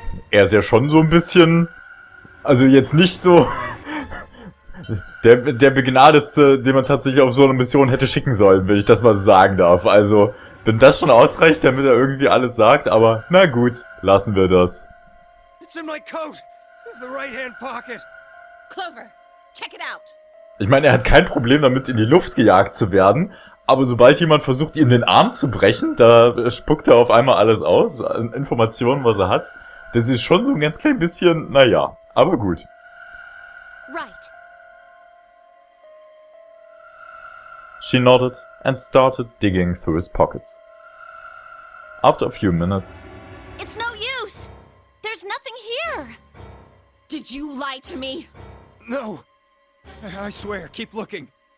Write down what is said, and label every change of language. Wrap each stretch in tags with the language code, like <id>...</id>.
<de>Er ist ja schon so ein bisschen... Also jetzt nicht so... Der Begnadetste, den man tatsächlich auf so eine Mission hätte schicken sollen, wenn ich das mal so sagen darf. Also, wenn das schon ausreicht, damit er irgendwie alles sagt, aber na gut, lassen wir das.</de> <en>It's in my coat, the right-hand pocket. Clover, check it out.</en> <de>Ich meine, er hat kein Problem damit, in die Luft gejagt zu werden, aber sobald jemand versucht, ihm den Arm zu brechen, da spuckt er auf einmal alles aus, an Informationen, was er hat. Das ist schon so ein ganz klein bisschen, naja, aber gut.</de> <en>Right. She nodded and started digging through his pockets. After a few minutes... It's no use! There's nothing here! Did you lie to me? No! I swear, keep looking.</en>